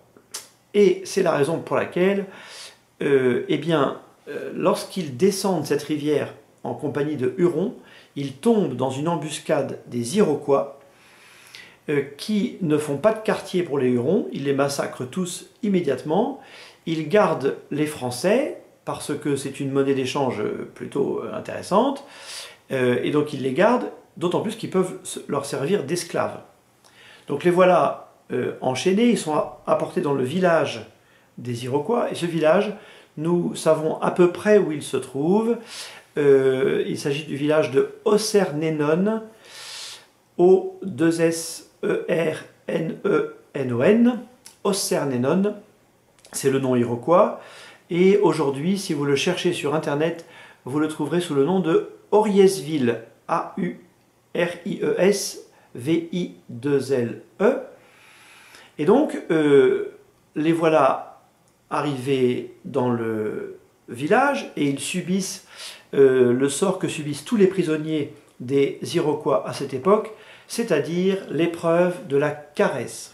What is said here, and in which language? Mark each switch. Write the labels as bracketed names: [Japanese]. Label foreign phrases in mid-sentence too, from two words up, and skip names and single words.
[French] Et c'est la raison pour laquelle, lorsqu'ils descendent cette rivière en compagnie de Hurons, ils tombent dans une embuscade des Iroquois qui ne font pas de quartier pour les Hurons, ils les massacrent tous immédiatement, ils gardent les Français parce que c'est une monnaie d'échange plutôt intéressante, et donc ils les gardent, d'autant plus qu'ils peuvent leur servir d'esclaves. Donc les voilà enchaînés, ils sont apportés dans le village des Iroquois, et ce village, nous savons à peu près où il se trouve. Il s'agit du village de Ossernenon, O-2-S-E-R-N-E-N-O-N, Ossernenon, c'est le nom iroquois, et aujourd'hui, si vous le cherchez sur internet, vous le trouverez sous le nom de Auriesville, A-U-R-I-E-S-V-I-2-L-E. Et donc, les voilà arrivés dans le village et ils subissent le sort que subissent tous les prisonniers des Iroquois à cette époque, c'est-à-dire l'épreuve de la caresse.